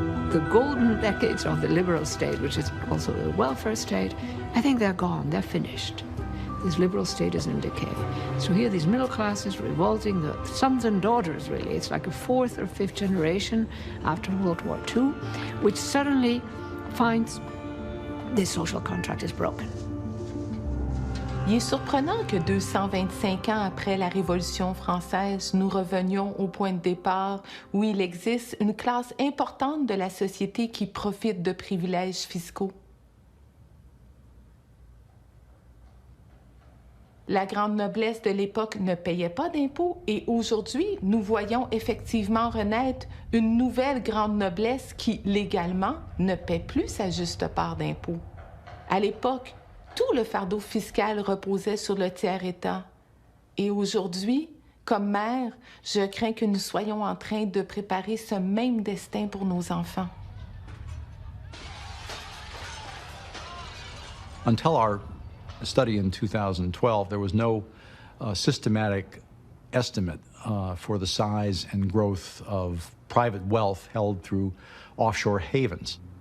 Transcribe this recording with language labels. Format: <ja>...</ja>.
<en>The golden decades of the liberal state, which is also the welfare state, I think they're gone, they're finished. This liberal state is in decay. So here these middle classes revolting, the sons and daughters really, it's like a fourth or fifth generation after World War II, which suddenly finds this social contract is broken.</en> <fr>Il est surprenant que 225 ans après la Révolution française, nous revenions au point de départ où il existe une classe importante de la société qui profite de privilèges fiscaux. La grande noblesse de l'époque ne payait pas d'impôts et aujourd'hui, nous voyons effectivement renaître une nouvelle grande noblesse qui, légalement, ne paie plus sa juste part d'impôts. À l'époque, tout le fardeau fiscal reposait sur le tiers-État. Et aujourd'hui, comme mère, je crains que nous soyons en train de préparer ce même destin pour nos enfants.</fr> <en>Until our study in 2012, there was no systematic estimate for the size and growth of private wealth held through offshore havens.</en>